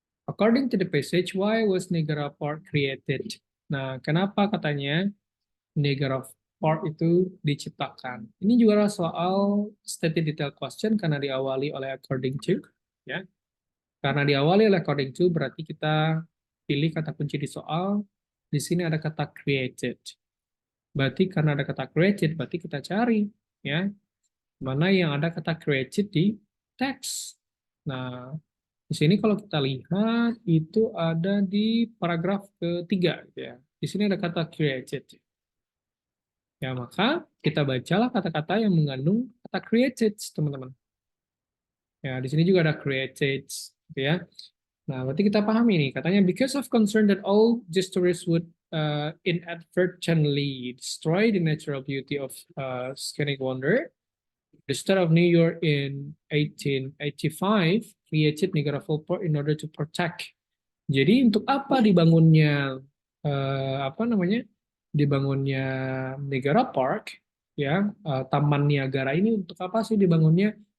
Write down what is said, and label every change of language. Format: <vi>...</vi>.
<en>According to the passage, why was Niagara Park created?</en> <id>Nah, kenapa katanya Niagara Park itu diciptakan? Ini juga adalah soal stated detail question karena diawali oleh according to, ya. Karena diawali oleh according to berarti kita pilih kata kunci di soal. Di sini ada kata created. Berarti karena ada kata created, berarti kita cari ya mana yang ada kata created di teks. Nah, di sini kalau kita lihat itu ada di paragraf ketiga ya. Di sini ada kata created. Ya, maka kita bacalah kata-kata yang mengandung kata created, teman-teman. Ya, di sini juga ada created, gitu ya. Nah, berarti kita pahami nih, katanya</id> <en>because of concern that all stories would inadvertently destroy the natural beauty of scenic wonder, the state of New York in 1885 created Niagara Falls Park in order to protect.</en> <id>Jadi untuk apa dibangunnya apa namanya? Dibangunnya Niagara Park ya, Taman Niagara ini untuk apa sih dibangunnya?</id>